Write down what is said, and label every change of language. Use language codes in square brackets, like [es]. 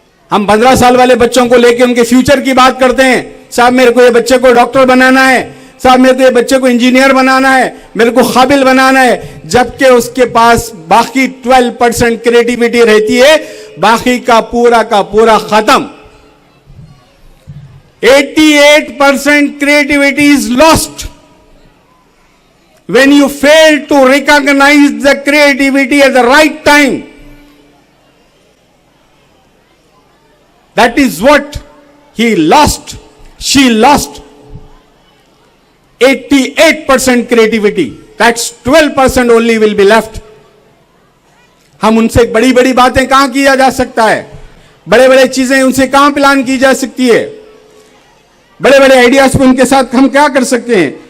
[hi] हम 15 साल वाले बच्चों को लेकर उनके फ्यूचर की बात करते हैं। साहब मेरे को ये बच्चे को डॉक्टर बनाना है, साहब मेरे को ये बच्चे को इंजीनियर बनाना है, मेरे को काबिल बनाना है, जबकि उसके पास बाकी 12% क्रिएटिविटी रहती है, बाकी का पूरा खत्म। [en] 88% creativity is lost when you fail to recognize the creativity at the right time. That is what he lost, she lost. 88% creativity, that's 12% only will be left. [hi] हम उनसे बड़ी बड़ी बातें कहां किया जा सकता है, बड़े बड़े चीजें उनसे कहां प्लान की जा सकती है, बड़े बड़े आइडियाज पे उनके साथ हम क्या कर सकते हैं।